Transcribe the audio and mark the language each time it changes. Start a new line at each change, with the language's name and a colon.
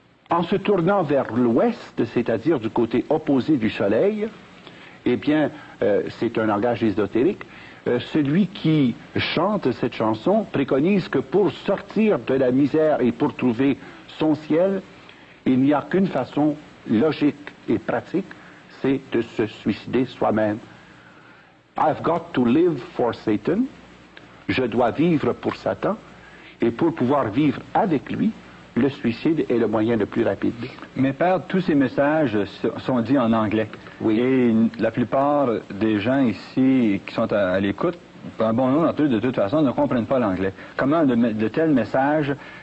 French: En se tournant vers l'ouest, c'est-à-dire du côté opposé du soleil, eh bien, c'est un langage ésotérique, celui qui chante cette chanson préconise que pour sortir de la misère et pour trouver son ciel, il n'y a qu'une façon logique et pratique, c'est de se suicider soi-même.
English: I've got to live for Satan.
French: Je dois vivre pour Satan. Et pour pouvoir vivre avec lui, le suicide est le moyen le plus rapide. Mais Père, tous ces messages sont dits en anglais. Oui. Et la plupart des gens ici qui sont à l'écoute, un bon nombre d'entre eux, de toute façon, ne comprennent pas l'anglais. Comment de tels messages